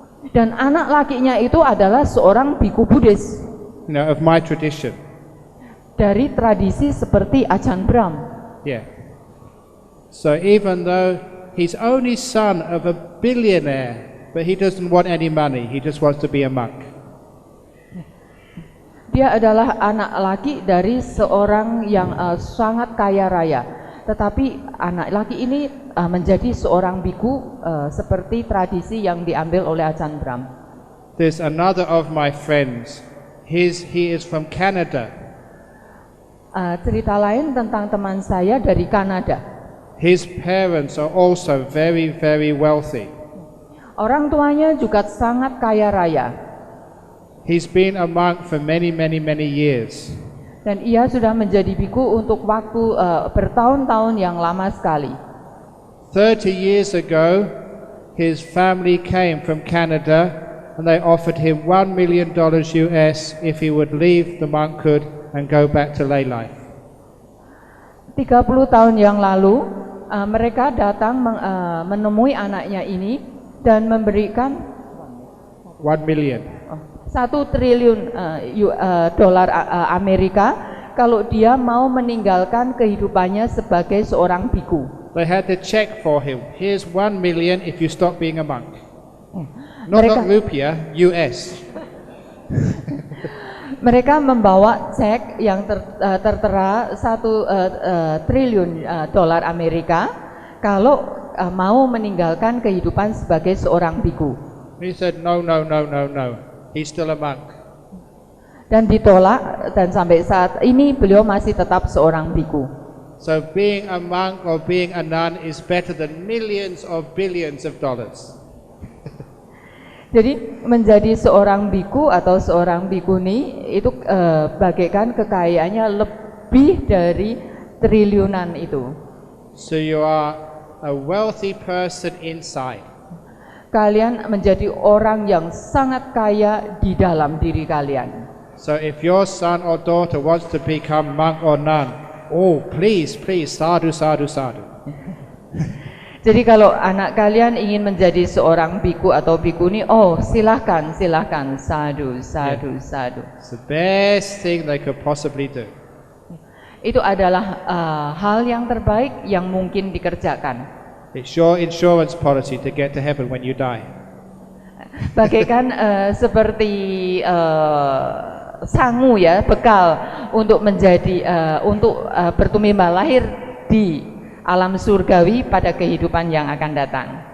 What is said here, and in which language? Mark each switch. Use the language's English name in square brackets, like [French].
[Indonesian] Dan anak lakinya itu adalah seorang biku Buddhis. [English] You know, of my tradition. [Indonesian] Dari tradisi seperti Ajahn Brahm. [English] Yeah. So even though he's only son of a billionaire, but he doesn't want any money. He just wants to be a monk. [Indonesian] Dia adalah anak laki dari seorang yang sangat kaya raya. Tetapi anak laki ini menjadi seorang biku seperti tradisi yang diambil oleh Ajahn Brahm. [English] There's another of my friends. He is from Canada. [Indonesian] Cerita lain tentang teman saya dari Kanada. [English] His parents are also very, very wealthy. [Indonesian] Orang tuanya juga sangat kaya raya. [English] He's been a monk for many, many, many years. [Indonesian] Dan ia sudah menjadi biku untuk waktu bertahun-tahun yang lama sekali. [English] 30 years ago, his family came from Canada and they offered him $1 million US if he would leave the monkhood and go back to lay life. [Indonesian] 30 tahun yang lalu, mereka datang menemui anaknya ini dan memberikan [English] 1 million. [Indonesian] 1 triliun dolar Amerika kalau dia mau meninggalkan kehidupannya sebagai seorang biku. [English] They had to check for him. Here's 1 million if you stop being a monk. [Indonesian] Mereka- [English] Not rupiah, US. [Indonesian] Mereka membawa cek yang tertera 1 triliun dolar Amerika kalau mau meninggalkan kehidupan sebagai seorang biku. [English] He said, no, no, no, no, no. He's still a monk. [Indonesian] Dan ditolak, dan sampai saat ini beliau masih tetap seorang biku. [English] So being a monk or being a nun is better than millions or billions of dollars. [Indonesian] Jadi menjadi seorang biku atau seorang bikuni itu bagaikan kekayaannya lebih dari triliunan itu. [English] So you are a wealthy person inside. [Indonesian] Kalian menjadi orang yang sangat kaya di dalam diri kalian. [English] So if your son or daughter wants to become monk or nun, oh please, please, sadhu, sadhu, sadhu. [Indonesian] Jadi kalau anak kalian ingin menjadi seorang biku atau bikuni, oh silahkan, silahkan, sadhu, sadhu, sadhu. [English] It's the best thing they could possibly do. [Indonesian] Itu adalah hal yang terbaik yang mungkin dikerjakan. [English] It's your insurance policy to get to heaven when you die. [Indonesian] Bagaikan seperti sangu ya, bekal untuk menjadi bertumbuh lahir di alam surgawi pada kehidupan yang akan datang.